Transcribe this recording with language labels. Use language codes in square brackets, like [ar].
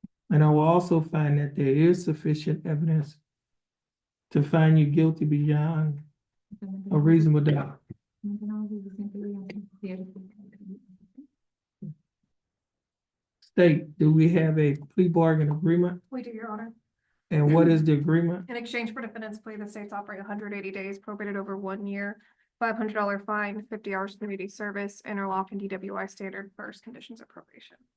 [en] And I will also find that there is sufficient evidence to find you guilty beyond a reasonable doubt. [es] No tenemos suficiente evidencia cierta. [en] State, do we have a plea bargain agreement? We do, Your Honor. And what is the agreement? In exchange for defendant's plea, the state's offering 180 days probated over 1 year, $500 fine, 50 hours community service, interlock and DWI standard first conditions of probation.